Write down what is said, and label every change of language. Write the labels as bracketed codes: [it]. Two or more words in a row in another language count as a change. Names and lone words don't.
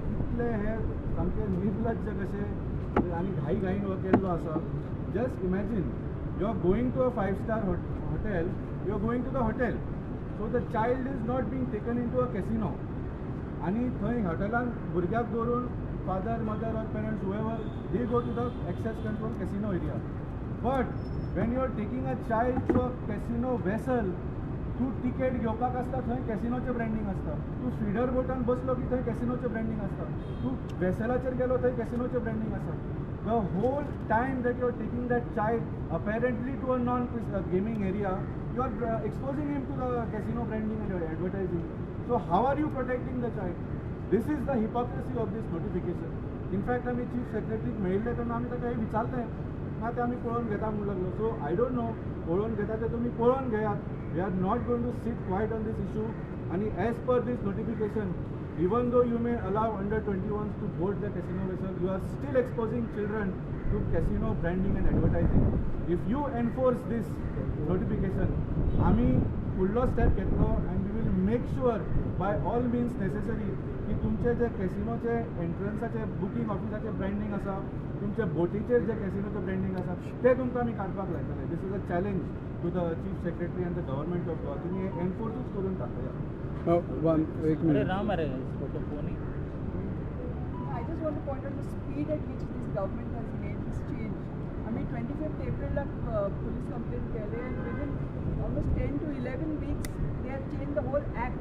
[kok] इतले हे सामके निर्लज्ज कशे आनी घाईन केल्लो आसा. [en] Just imagine you are going to a 5-star hotel, you are going to the hotel, so the child is not being taken into a casino. [kok] आणि थंय हॉटेलान भुरग्याक दवरून [en] father, mother or parents, whoever, they go to the access control casino area. But when you are taking a child to a casino vessel, [kok] तू तिकेट घेवपाक आसता थंय कॅसिनोचें ब्रँडींग आसता. तू स्पीडर बोटान बसलो की थंय कॅसिनोचें ब्रँडींग आसता. तू वेसलाचेर गेलो थंय कॅसिनोचें ब्रँडींग आसा. [en] The whole time that you are taking that child apparently to a non-gaming area, you are exposing him to the casino branding and advertising. So how are you protecting the child? This is the hypocrisy of this notification. In fact, [kok] आम्ही चीफ सेक्रेटरीक मेळिल्ले तेन्ना आमी ताका हे विचारलें, ना ते आमी पळोवन घेता म्हणून लागलो. [en] So I don't know, [kok] पळोवन घेता ते तुमी पळोवन घेयात. [en] We are not going to sit quiet on this issue. And as per this notification, even though you may allow under 21s to board the casino vessel, you are still exposing children to casino branding and advertising. If you enforce this notification, [kok] आम्ही फुडलो स्टेप घेतलो [en] and we will make sure by all means necessary [kok] की तुमचे जे कॅसिनोचे एंट्रन्साचे बुकींग ऑफिसाचे ब्रँडींग आसा, तुमच्या बोटीचेर जे कॅसिनोचे ब्रँडींग आसा ते तुमकां आमी काडपाक लायतले. [en] This is a challenge to the Chief Secretary and the Government of Goa. [kok] तुम्ही हे एनफोर्सूच करून दाखया. [en] I just want to point out the speed at which this government has made this change. I mean, 25th April police complaint केले, and within almost 10 to 11 weeks they have changed the whole act.